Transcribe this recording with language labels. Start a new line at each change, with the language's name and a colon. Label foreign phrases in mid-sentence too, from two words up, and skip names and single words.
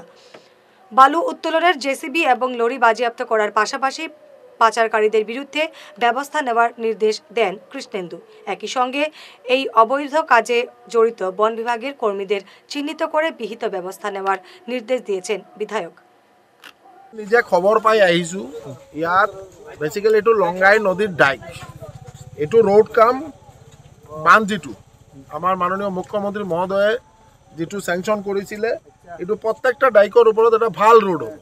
Bangla: বালু উত্তোলনের জেসিবি এবং লরি বাজেয়াপ্ত করার পাশাপাশি পাচারকারীদের বিরুদ্ধে ব্যবস্থা নেওয়ার নির্দেশ দেন কৃষ্ণেন্দু। একই সঙ্গে এই অবৈধ কাজে জড়িত বন বিভাগের কর্মীদের চিহ্নিত করে বিহিত ব্যবস্থা নেওয়ার নির্দেশ দিয়েছেন বিধায়ক।
Assamese: নিজে খবৰ পাই আহিছোঁ, ইয়াত বেচিকেলি এইটো লংগাই নদীৰ ডাইক, এইটো ৰোড কাম বান্ধ যিটো আমাৰ মাননীয় মুখ্যমন্ত্ৰী মহোদয়ে যিটো চেংচন কৰিছিলে, এইটো প্ৰত্যেকটা ডাইকৰ ওপৰত এটা ভাল ৰোড হ'ব।